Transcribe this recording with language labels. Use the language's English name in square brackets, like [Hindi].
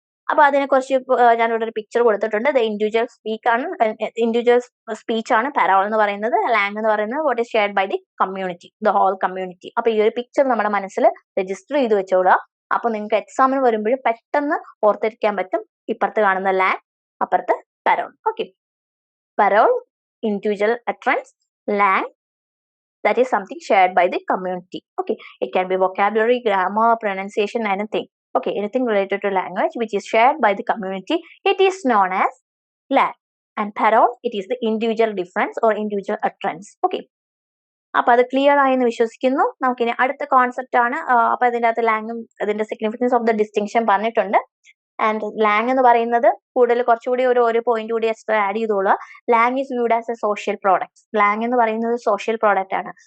[Malayalam] അപ്പൊ അതിനെക്കുറിച്ച് ഞാനിവിടെ ഒരു പിക്ചർ കൊടുത്തിട്ടുണ്ട്. [English] the individual individual speech [Malayalam] ആണ് പാരോൾ എന്ന് പറയുന്നത്. [English] langue [Malayalam] എന്ന് പറയുന്നത് [English] What is shared by the community, the whole community. [Malayalam] അപ്പൊ ഈ ഒരു പിക്ചർ നമ്മുടെ മനസ്സിൽ രജിസ്റ്റർ ചെയ്ത് വെച്ചോളുക. അപ്പൊ നിങ്ങൾക്ക് എക്സാമിന് വരുമ്പോഴും പെട്ടെന്ന് ഓർത്തിരിക്കാൻ പറ്റും. ഇപ്പുറത്ത് കാണുന്ന ലാങ്, അപ്പുറത്ത് payroll. [English] Okay, parole individual utterance, langue that is something shared by the community. Okay, it can be vocabulary, grammar, pronunciation, anything. Okay, anything related to language which is shared by the community, it is known as lang. And parole, it is the individual difference or individual utterance. [Malayalam] Okay, അപ്പൊ അത് clear ആയെന്ന് വിശ്വസിക്കുന്നു. നമുക്കിനി അടുത്ത concept ആണ്. അപ്പൊ ഇതിന്റെ അകത്ത് ലാങ്ങും അതിന്റെ സിഗ്നിഫിക്കൻസ് ഓഫ് ദ ഡിസ്റ്റിങ്ഷൻ പറഞ്ഞിട്ടുണ്ട്. ആൻഡ് ലാങ് എന്ന് പറയുന്നത് കൂടുതൽ കുറച്ചുകൂടി ഒരു പോയിന്റ് കൂടി extra add ചെയ്തോളുക. [English] Langue is viewed as a social product. [Malayalam] Lang എന്ന് പറയുന്നത് സോഷ്യൽ പ്രോഡക്റ്റ് ആണ്.